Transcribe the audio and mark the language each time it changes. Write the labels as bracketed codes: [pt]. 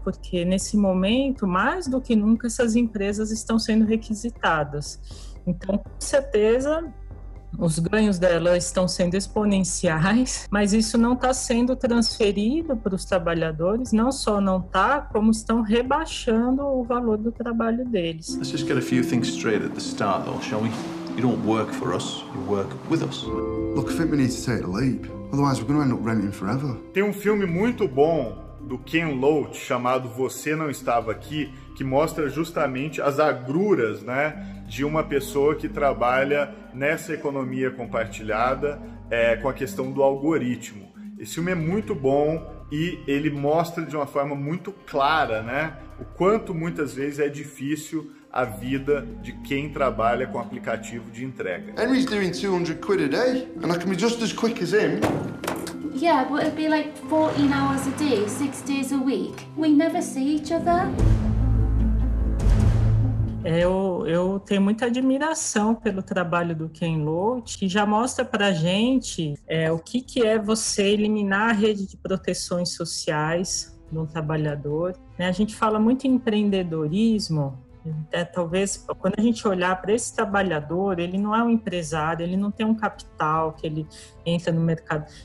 [pt] Porque nesse momento, mais do que nunca, essas empresas estão sendo requisitadas. Então, com certeza, os ganhos delas estão sendo exponenciais, mas isso não está sendo transferido para os trabalhadores, não só não está, como estão rebaixando o valor do trabalho deles. [en] Let's just get a few things straight at the start, though, shall we? You don't work for us, you work with us. Look, I think we need to take the leap. Otherwise, we're going to end up renting forever. [pt] Tem um filme muito bom do Ken Loach chamado Você Não Estava Aqui, que mostra justamente as agruras, né, de uma pessoa que trabalha nessa economia compartilhada com a questão do algoritmo. Esse filme é muito bom e ele mostra de uma forma muito clara, né, o quanto muitas vezes é difícil a vida de quem trabalha com aplicativo de entrega. [en] Henry's doing 200 quid a day, and I can be just as quick as him. Yeah, but it'd be like 14 hours a day, 6 days a week. We never see each other. [pt] Eu tenho muita admiração pelo trabalho do Ken Loach, que já mostra para a gente o que é você eliminar a rede de proteções sociais de um trabalhador. A gente fala muito em empreendedorismo. Talvez, quando a gente olhar para esse trabalhador, ele não é um empresário, ele não tem um capital que ele entra no mercado.